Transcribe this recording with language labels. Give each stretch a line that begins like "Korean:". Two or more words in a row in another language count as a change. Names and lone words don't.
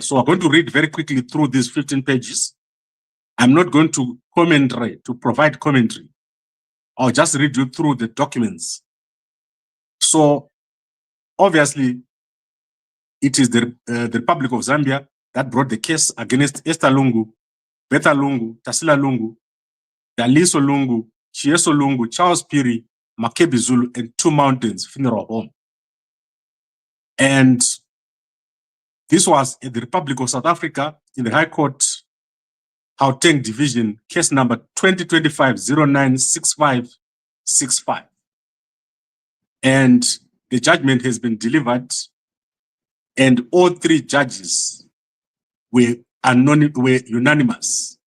English: So I'm going to read very quickly through these 15 pages. I'm not going to provide commentary. I'll just read you through the documents. So obviously, it is the Republic of Zambia that brought the case against Esther Lungu, Betha Lungu, Tasila Lungu, Daliso Lungu, Chieso Lungu, Charles Piri, Makebi Zulu, and Two Mountains Funeral Home. And this was in the Republic of South Africa in the High Court, Gauteng Division, case number 2025-096565. And the judgment has been delivered, and all 3 judges were unanimous.